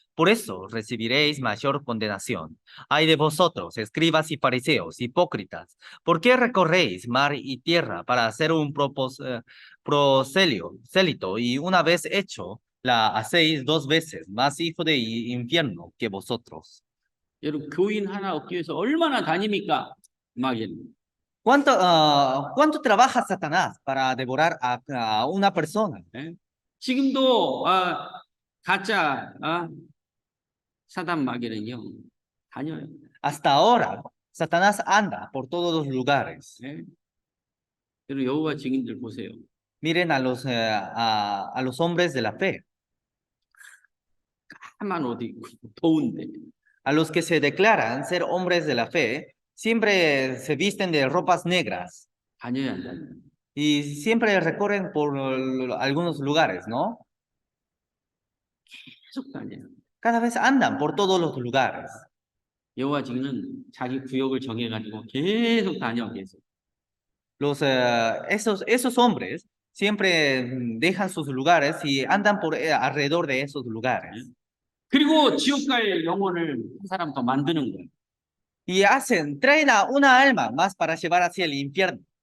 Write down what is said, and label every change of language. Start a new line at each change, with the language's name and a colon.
Spanish: Por eso recibiréis mayor condenación. Ay de vosotros, escribas y fariseos, hipócritas, ¿por qué recorréis mar y tierra para hacer un prosélito y una vez hecho la hacéis dos veces más hijo de infierno que vosotros?
Korean: 여러분, 교인 하나 얻기 위해서 얼마나 다닙니까? 마귀는.
Spanish: ¿Cuánto trabaja Satanás para devorar a una persona?
Korean: 예? 지금도 가짜 사단 마귀는요 다녀요.
Spanish: Hasta ahora, Satanás anda por todos los lugares.
Korean: 예? 여러분 여호와 증인들 보세요.
Spanish: Miren a los hombres de la fe,
Korean: 까만 옷 입고 더운데
Spanish: a los que se declaran ser hombres de la fe, siempre se visten de ropas negras
Korean: 다녀야 한다.
Spanish: y siempre recorren por algunos lugares, ¿no?
Korean: 계속 다녀요.
Spanish: Cada vez andan por todos los lugares.
Korean: 여호와 증인은 자기 구역을 정해가지고 계속 다녀 계속.
Spanish: Esos hombres siempre dejan sus lugares y andan por alrededor de esos lugares.
Korean: 그리고 지옥 갈 영혼을 한 사람 더 만드는 거예요.
Spanish: Y traen a una alma más para llevar hacia el infierno.